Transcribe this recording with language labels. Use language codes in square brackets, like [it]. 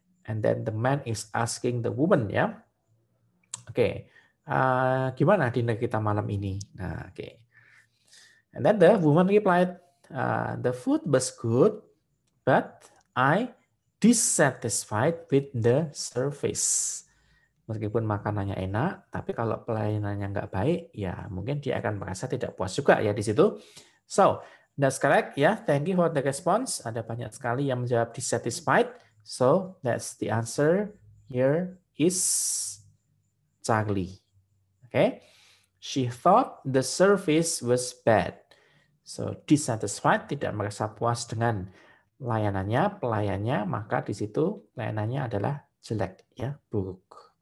[en] And then the man is asking the woman ya. Oke, [id] gimana dinner kita malam ini? [en] Nah, oke. And then the woman replied, the food was good, but I dissatisfied with the service. [id] Meskipun makanannya enak, tapi kalau pelayanannya nggak baik, ya mungkin dia akan merasa tidak puas juga ya di situ. [en] So, that's correct ya. Thank you for the response. [id] Ada banyak sekali yang menjawab dissatisfied. [en] So, that's the answer. Here is Charlie. Okay. She thought the service was bad. [id] So, dissatisfied, tidak merasa puas dengan layanannya, pelayannya, maka di situ layanannya adalah jelek ya, buruk.